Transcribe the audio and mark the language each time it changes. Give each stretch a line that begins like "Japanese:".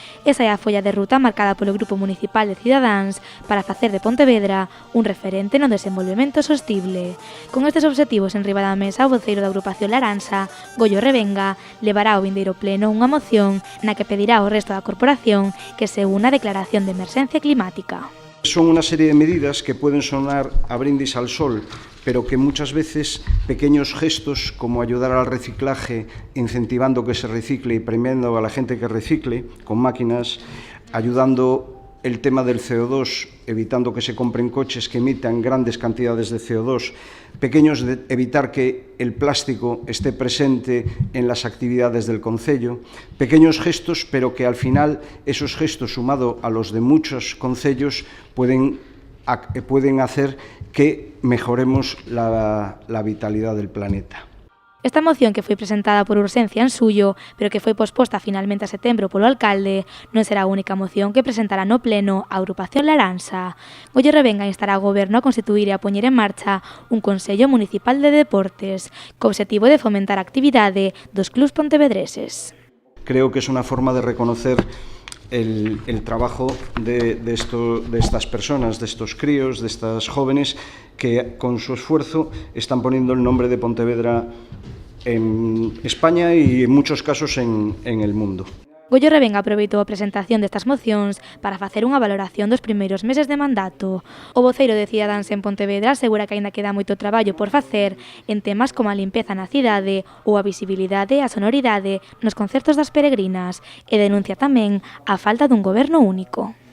Galician: Esa é a folla de ruta marcada polo Grupo Municipal de Cidadáns para facer de Pontevedra un referente no desenvolvemento sostible. Con estes obxectivos enriba da mesa, o voceiro da agrupación Laranxa, Goyo Revenga, levará ao vindeiro pleno unha moción na que pedirá ao resto da corporación que se una a declaración de emerxencia climática.
Spanish: Son una serie de medidas que pueden sonar a brindis al sol, pero que muchas veces pequeños gestos como ayudar al reciclaje, incentivando que se recicle y premiando a la gente que recicle con máquinas, ayudando el tema del CO2, evitando que se compren coches que emitan grandes cantidades de CO2, evitar que el plástico esté presente en las actividades del concello, pequeños gestos, pero que al final esos gestos, sumado a los de muchos concellos, pueden hacer que mejoremos la vitalidad del planeta.
Galician: Esta moción, que foi presentada por urxencia en Suyo, pero que foi posposta finalmente a setembro polo alcalde, non será a única moción que presentará no pleno a agrupación Laranxa. Goyo Revenga instará ao Goberno a constituir e a poñer en marcha un Consello Municipal de Deportes, co objetivo de fomentar a actividade dos clubs pontevedreses.
Spanish: Creo que es una forma de reconocer el trabajo de estas personas, de estos críos, de estas jóvenes que con su esfuerzo están poniendo el nombre de Pontevedra en España y en muchos casos en el mundo.
Galician: Goyo Revenga aproveitou a presentación destas mocións para facer unha valoración dos primeiros meses de mandato. O voceiro de Cidadáns en Pontevedra asegura que aínda queda moito traballo por facer en temas como a limpeza na cidade ou a visibilidade e a sonoridade nos concertos das peregrinas e denuncia tamén a falta dun goberno único.